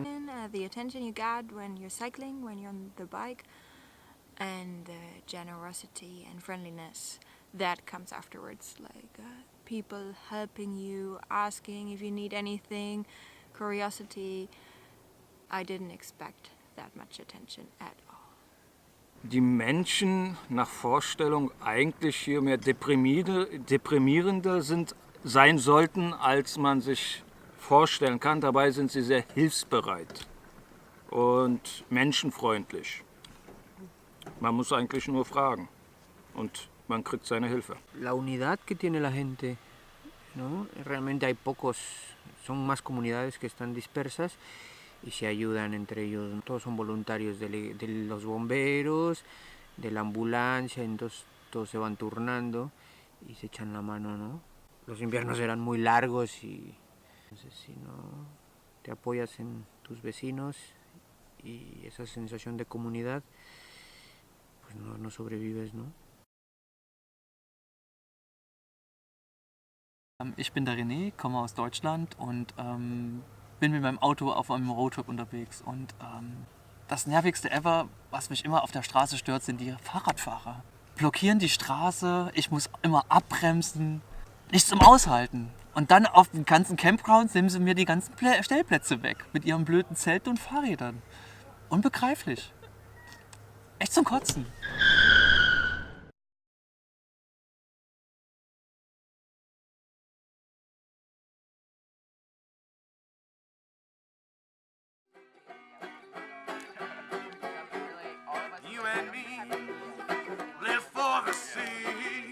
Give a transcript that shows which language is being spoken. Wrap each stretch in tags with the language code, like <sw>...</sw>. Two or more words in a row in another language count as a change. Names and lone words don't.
<en>And, the attention you get when you're cycling, when you're on the bike, and the generosity and friendliness that comes afterwards, like people helping you, asking if you need anything, curiosity. I didn't expect that much attention at all.</en> <de>Die Menschen nach Vorstellung eigentlich hier mehr deprimierender sein sollten, als man sich vorstellen kann. Dabei sind sie sehr hilfsbereit und menschenfreundlich. Man muss eigentlich nur fragen und man kriegt seine Hilfe.</de> <es>La unidad que tiene la gente, ¿no? Realmente hay pocos, son más comunidades que están dispersas y se ayudan entre ellos. Todos son voluntarios de los bomberos, de la ambulancia, entonces todos se van turnando y se echan la mano, ¿no? Los inviernos eran muy largos y entonces si no te apoyas en tus vecinos y esa sensación de comunidad, pues no sobrevives, ¿no?</es> <de>Ich bin der René, komme aus Deutschland und bin mit meinem Auto auf einem Roadtrip unterwegs und das Nervigste ever, was mich immer auf der Straße stört, sind die Fahrradfahrer. Blockieren die Straße, ich muss immer abbremsen, nichts zum Aushalten. Und dann auf den ganzen Campgrounds nehmen sie mir die ganzen Stellplätze weg mit ihren blöden Zelten und Fahrrädern. Unbegreiflich. Echt zum Kotzen.</de> <en>You and me live for the sea.</en>